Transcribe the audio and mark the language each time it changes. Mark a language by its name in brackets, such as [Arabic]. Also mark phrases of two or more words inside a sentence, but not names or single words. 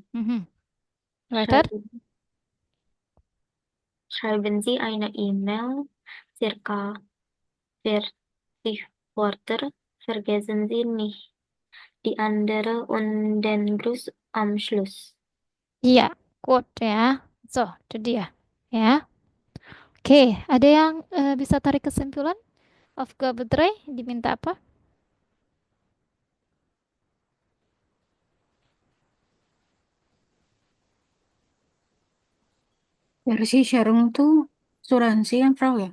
[German] Mhm. Weiter. Schreiben, schreiben Sie eine E-Mail, circa 40 Wörter. Vergessen Sie nicht die andere und den Gruß am Schluss. [Indonesian] Iya, quote ya. So, itu dia. Ya. Oke, ada yang bisa tarik kesimpulan? Aufgabe 3 diminta apa? Versi Sharing tuh asuransi kan, Frau ya?